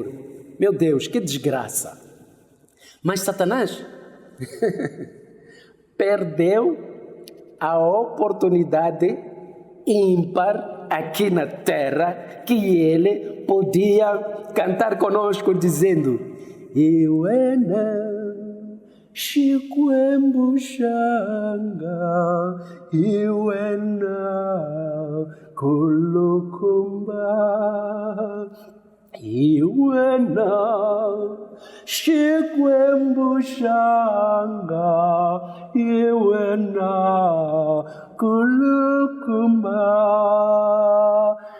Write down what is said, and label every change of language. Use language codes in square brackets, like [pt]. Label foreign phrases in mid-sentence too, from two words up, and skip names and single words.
[pt] Meu Deus, que desgraça! Mas Satanás perdeu a oportunidade ímpar aqui na terra que ele podia cantar conosco dizendo: [ts] Iwena Shikwembushanga Iwena Kulukumba Iwena Shikwembushanga Iwena Kulukumba.